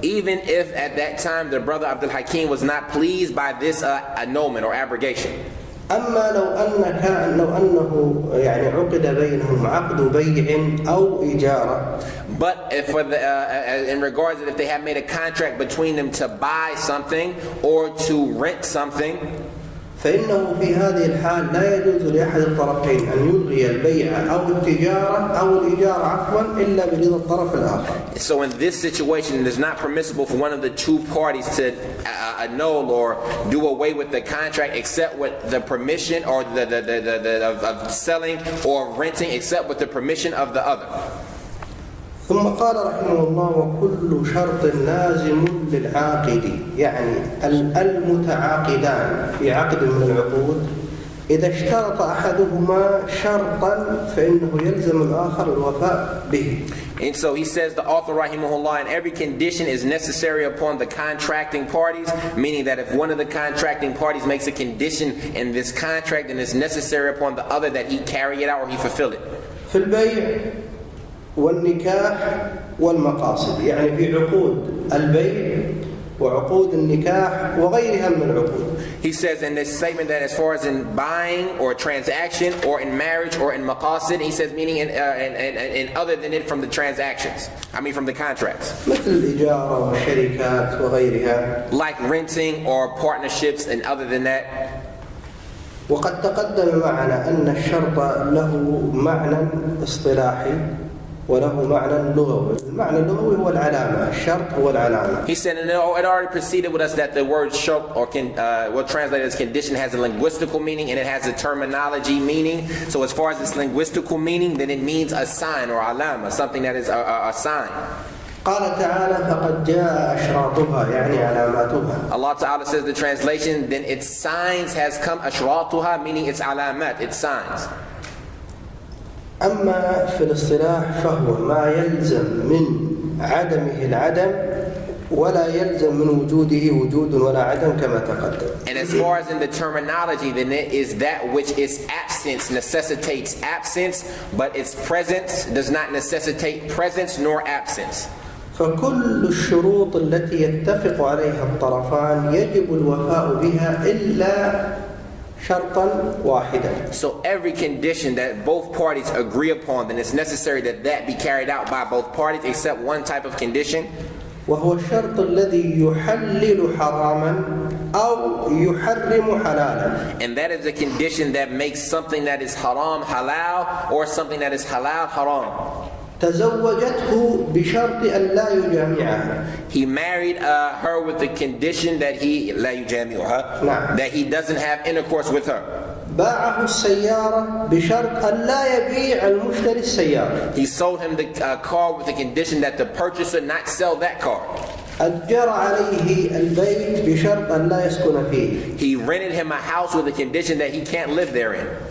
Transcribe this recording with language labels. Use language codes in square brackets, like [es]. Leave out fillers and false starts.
[en] Even if at that time the brother Abdul Hakim was not pleased by this annulment or abrogation. [ar] أما لو أنه يعني عقد بينهم عقد بيع أو إجارة. [en] But if in regards to if they have made a contract between them to buy something or to rent something, [ar] فإنه في هذه الحال لا يجوز لأحد الطرفين أن يلغي البيع أو التجارة أو الإيجار عفوا إلا برضا الطرف الآخر. [en] So in this situation, it is not permissible for one of the two parties to annul or do away with the contract except with the permission or of selling or renting except with the permission of the other. [ar] ثم قال رحمه الله: وكل شرط لازم للعاقد، يعني المتعاقدان في عقد من العقود إذا اشترط أحدهما شرطا فإنه يلزم الآخر الوفاء به. [en] And so he says, the author rahimahullah, and every condition is necessary upon the contracting parties, meaning that if one of the contracting parties makes a condition in this contract, then it's necessary upon the other that he carry it out or he fulfill it. [ar] في البيع والنكاح والمقاصد، يعني في عقود البيع وعقود النكاح وغيرها من العقود. [en] He says in this statement that as far as in buying or transaction or in marriage or in maqasid, he says meaning in other than it from the transactions. I mean from the contracts. [ar] مثل الإجارة والشركات وغيرها. [en] Like renting or partnerships and other than that. [ar] وقد تقدم معنا أن الشرط له معنى اصطلاحي وله معنى لغوي. المعنى اللغوي هو العلامة. الشرط هو العلامة. [en] He said, and it already preceded with us that the word shart or what translated as condition has a linguistical meaning and it has a terminology meaning. So as far as its linguistical meaning, then it means a sign or alama, something that is a sign. [ar] قال تعالى فقد جاء أشراطها يعني علاماتها. [en] Allah Ta'ala says the translation, then its signs has come, ashratuha, meaning its alamat, its signs. [ar] أما في الاصطلاح فهو ما يلزم من عدمه العدم ولا يلزم من وجوده وجود ولا عدم كما تقدم. [en] And as far as in the terminology, then it is that which its absence necessitates absence, but its presence does not necessitate presence nor absence. [ar] فكل الشروط التي يتفق عليها الطرفان يجب الوفاء بها إلا شرطا واحدا. [en] So every condition that both parties agree upon, then it's necessary that that be carried out by both parties except one type of condition. [ar] وهو الشرط الذي يحلل حراما أو يحرم حلالا. [en] And that is a condition that makes something that is haram halal or something that is halal haram. [ar] تزوجته بشرط أن لا يجامعها. [en] He married her with the condition that he [ar] لا يجامعها, [en] that he doesn't have intercourse with her. [ar] باعه السيارة بشرط أن لا يبيع المشتري السيارة. [en] He sold him the car with the condition that the purchaser not sell that car. [ar] أجر عليه البيت بشرط أن لا يسكن فيه. [en] He rented him a house with the condition that he can't live therein.